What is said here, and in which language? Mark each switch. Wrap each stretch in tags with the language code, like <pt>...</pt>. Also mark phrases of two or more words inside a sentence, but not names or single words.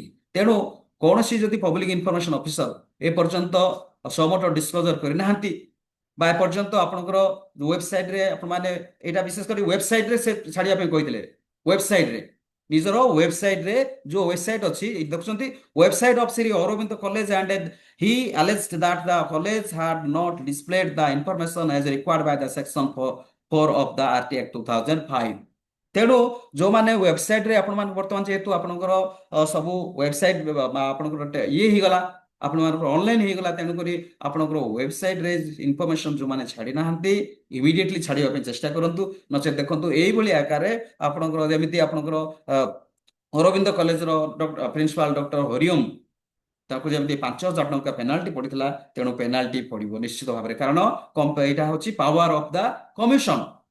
<or>ତେଣୁ କୌଣସି ଯଦି</or> <en>public information officer</en> <or>ଏ ପର୍ଯ୍ୟନ୍ତ ସମୋଟ ଡିସକ୍ଲୋଜର କରିନାହାନ୍ତି ବା ଏପର୍ଯ୍ୟନ୍ତ ଆପଣଙ୍କର ୱେବସାଇଟରେ ଆପଣମାନେ, ଏଇଟା ବିଶେଷ କରି ୱେବସାଇଟରେ ସେ ଛାଡ଼ିବା ପାଇଁ କହିଥିଲେ, ୱେବସାଇଟରେ ନିଜର ୱେବସାଇଟରେ ଯୋଉ ୱେବସାଇଟ ଅଛି ଦେଖୁଛନ୍ତି,</or> <en>website of Sri Aurobindo College and he alleged that the college had not displayed the information as required by the section 4 of the RTA Act 2005।</en> <or>ତେଣୁ ଯୋଉମାନେ ୱେବସାଇଟରେ ଆପଣମାନେ ବର୍ତ୍ତମାନ ଯେହେତୁ ଆପଣଙ୍କର ସବୁ ୱେବସାଇଟ ଆପଣଙ୍କର ଇଏ ହେଇଗଲା, ଆପଣମାନଙ୍କର ଅନଲାଇନ ହେଇଗଲା, ତେଣୁକରି ଆପଣଙ୍କର ୱେବସାଇଟରେ ଇନଫର୍ମେସନ ଯୋଉମାନେ ଛାଡ଼ି ନାହାନ୍ତି ଇମିଡିଏଟଲି ଛାଡ଼ିବା ପାଇଁ ଚେଷ୍ଟା କରନ୍ତୁ। ନଚେତ ଦେଖନ୍ତୁ ଏଇଭଳି ଆକାରରେ ଆପଣଙ୍କର ଯେମିତି ଆପଣଙ୍କର ଅରବିନ୍ଦ କଲେଜର ପ୍ରିନ୍ସିପାଲ ଡକ୍ଟର ହରିଓମ, ତାକୁ ଯେମିତି 5,000 ଟଙ୍କା ପେନାଲ୍ଟି ପଡିଥିଲା, ତେଣୁ ପେନାଲ୍ଟି ପଡିବ ନିଶ୍ଚିତ ଭାବରେ, କାରଣ ଏଇଟା ହଉଛି</or> <en>power of the commission.</en>